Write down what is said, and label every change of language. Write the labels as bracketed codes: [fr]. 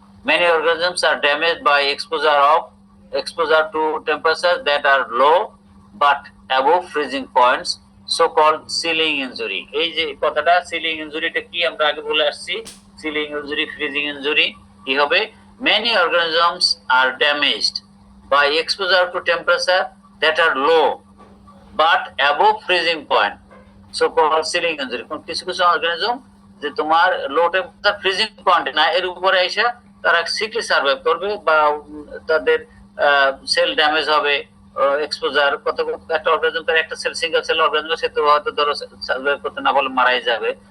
[en] Many organisms are damaged by exposure to temperatures that are low but above freezing points, so-called sealing injury. [bn] এই যে কথাটা ceiling ইনজুরিটা কি আমরা আগে বলে আসছি, সিলিং ইনজুরি, ফ্রিজিং ইনজুরি কি হবে? [en] Many organisms are damaged by exposure to temperature that are low but above freezing point, so called sealing injury. [bn] কিছু কিছু অর্গানিজম যে তোমার লো টেম্পারেচার ফ্রিজিং পয়েন্ট না, এর উপরে এসে তারা সিকলি সার্ভাইভ করবে বা তাদের সেল ড্যামেজ হবে, এক্সপোজার কত একটা অর্গানিজম, তার একটা সেল সিঙ্গেল সেল অর্গানিজম, সে তো হয়তো ধরো সার্ভাইভ করতে না বলে মারাই যাবে।